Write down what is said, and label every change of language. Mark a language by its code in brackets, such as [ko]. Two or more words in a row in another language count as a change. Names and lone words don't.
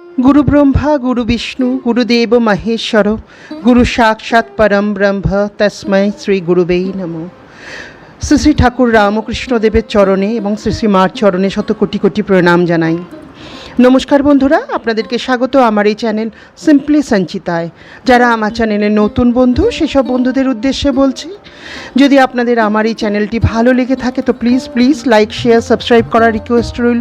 [sa] गुरु ब्रह्मा गुरु विष्णु गुरुदेव महेश्वर गुरु साक्षात् परम ब्रह्म तस्मै श्री गुरुवे नमः। [bn] শ্রী শ্রী ঠাকুর রামকৃষ্ণ দেবের চরণে এবং শ্রী শ্রী মার চরণে শত কোটি কোটি প্রণাম জানাই। নমস্কার বন্ধুরা, আপনাদেরকে স্বাগত আমার এই চ্যানেল সিম্পলি সঞ্চিতায়। যারা আমার চ্যানেলের নতুন বন্ধু সেসব বন্ধুদের উদ্দেশ্যে বলছি, যদি আপনাদের আমার এই চ্যানেলটি ভালো লেগে থাকে তো প্লিজ লাইক শেয়ার সাবস্ক্রাইব করার রিকোয়েস্ট রইল।